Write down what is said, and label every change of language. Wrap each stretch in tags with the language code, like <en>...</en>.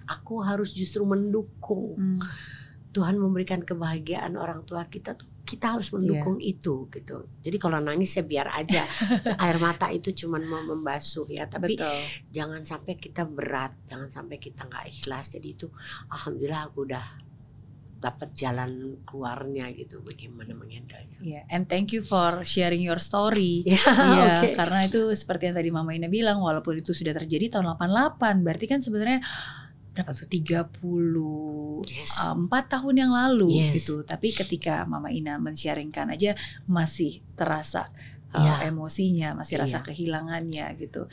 <id>Aku harus justru mendukung. Tuhan memberikan kebahagiaan orang tua kita tuh, kita harus mendukung itu gitu. Jadi kalau nangis ya biar aja, air mata itu cuman mau membasuh ya, tapi Betul. jangan sampai kita berat, jangan sampai kita nggak ikhlas. Jadi itu alhamdulillah aku udah dapat jalan keluarnya gitu, bagaimana mengendalinya.</id> <en>Yeah, and thank you for sharing your story. Okay.</en> <id>Karena itu seperti yang tadi Mama Ina bilang, walaupun itu sudah terjadi tahun 88, berarti kan sebenarnya berapa tuh 34 tahun yang lalu gitu. Tapi ketika Mama Ina men-sharingkan aja masih terasa emosinya, masih rasa kehilangannya gitu.</id>